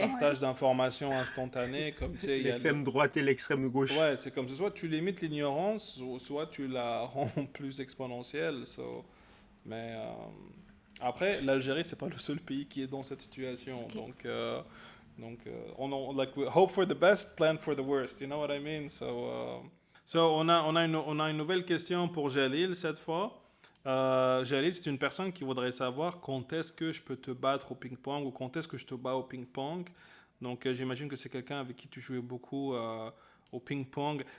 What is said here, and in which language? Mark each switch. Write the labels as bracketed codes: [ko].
[fr] partage d'informations instantanées, comme tu sais, il y a L'extrême droite et l'extrême gauche. ouais, c'est comme ça. Soit tu limites l'ignorance, soit tu la rends plus exponentielle. Mais après, l'Algérie, c'est pas le seul pays qui est dans cette situation. Ok. [en] Donc, we hope for the best, plan for the worst. You know what I mean? [fr] On a une nouvelle question pour Jalil cette fois. Jalil, c'est une personne qui voudrait savoir quand est-ce que je peux te battre au ping-pong ou quand est-ce que je te bats au ping-pong. Donc, j'imagine que c'est quelqu'un avec qui tu jouais beaucoup au ping-pong.